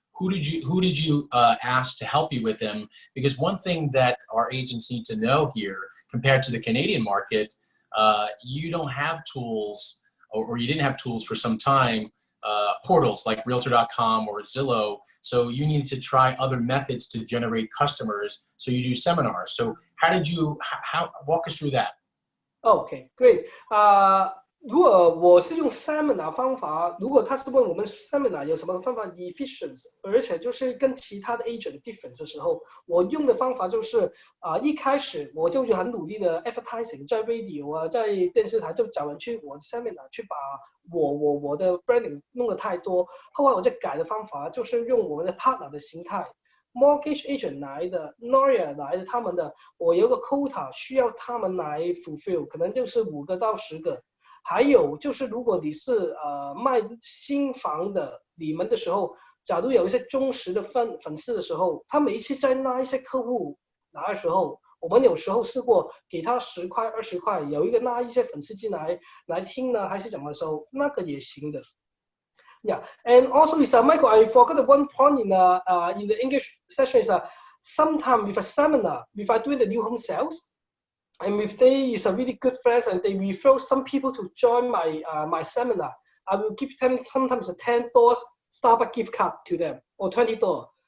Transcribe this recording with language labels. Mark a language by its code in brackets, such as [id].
[en] Who did you ask to help you with them? Because one thing that our agents need to know here, compared to the Canadian market, you don't have tools, or you didn't have tools for some time, portals like Realtor.com or Zillow. So you need to try other methods to generate customers. So you do seminars. So how walk us through that? Okay, great. [zh] 如果我是用 seminar 方法，如果他是问我们 seminar 有什么方法 efficient， 而且就是跟其他的 agent difference 的时候，我用的方法就是一开始我就有很努力的 advertising， 在 radio 在电视台就找人去我的 seminar 去把我的 branding 弄得太多，后来我就改的方法就是用我们的 partner 的形态。 Mortgage agent 来的 lawyer 来的，他们的我有个 quota 需要他们来 fulfill， 可能就是5个到10个。还有就是，如果你是卖新房的，你们的时候，假如有一些忠实的粉丝的时候，他每一次在拉一些客户来的时候，我们有时候试过给他10块、20块，有一个拉一些粉丝进来听呢，还是怎么的时候，那个也行的。 [en] Yeah, and also is Michael, I forgot the one point in the English session is sometimes with a seminar, if I do the new home sales, and if they is a really good friends and they refer some people to join my seminar, I will give them sometimes a $10 Starbucks gift card to them or $20.